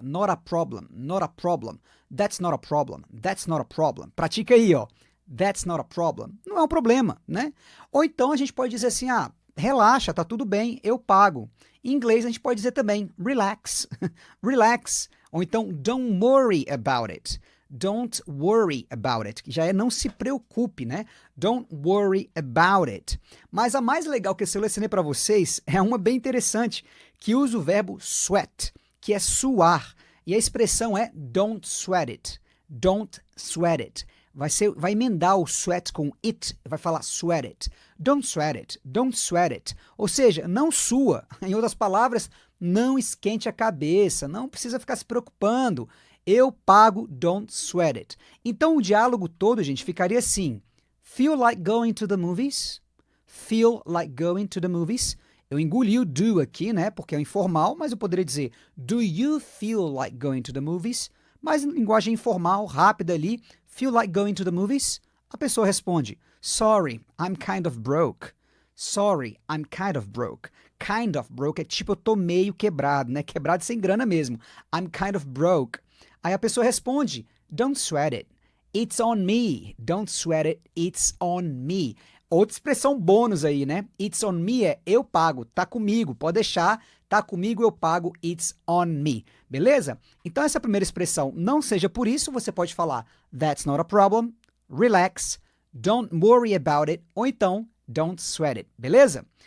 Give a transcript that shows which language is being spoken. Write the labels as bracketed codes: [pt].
[en] Not a problem, not a problem. That's not a problem. That's not a problem. [pt] Pratica aí, ó. [en] That's not a problem. [pt] Não é um problema, né? Ou então a gente pode dizer assim, ah, relaxa, tá tudo bem, eu pago. Em inglês a gente pode dizer também, relax, relax. Ou então, [en] don't worry about it. Don't worry about it, [pt] que já é não se preocupe, né? [en] Don't worry about it. [pt] Mas a mais legal que eu selecionei para vocês é uma bem interessante, que usa o verbo sweat, que é suar. E a expressão é [en] don't sweat it. Don't sweat it. [pt] Vai emendar o sweat com it, vai falar [en] sweat it. Don't sweat it, don't sweat it. [pt] Ou seja, não sua. Em outras palavras, não esquente a cabeça, não precisa ficar se preocupando. Eu pago, [en] don't sweat it. [pt] Então o diálogo todo, gente, ficaria assim. [en] Feel like going to the movies? Feel like going to the movies? [pt] Eu engoli o do aqui, né, porque é informal, mas eu poderia dizer, [en] do you feel like going to the movies? [pt] Mas em linguagem informal, rápida ali, [en] feel like going to the movies? [pt] A pessoa responde, [en] sorry, I'm kind of broke. Sorry, I'm kind of broke. Kind of broke [pt] é tipo eu tô meio quebrado, né? Quebrado sem grana mesmo. [en] I'm kind of broke. [pt] Aí a pessoa responde, [en] don't sweat it. It's on me. Don't sweat it. It's on me. [pt] Outra expressão bônus aí, né? [en] It's on me [pt] é eu pago, tá comigo, pode deixar, tá comigo, eu pago, [en] it's on me. [pt] Beleza? Então essa primeira expressão, não seja por isso, você pode falar [en] that's not a problem, [pt] relax, [en] don't worry about it, [pt] ou então [en] don't sweat it. [pt] Beleza?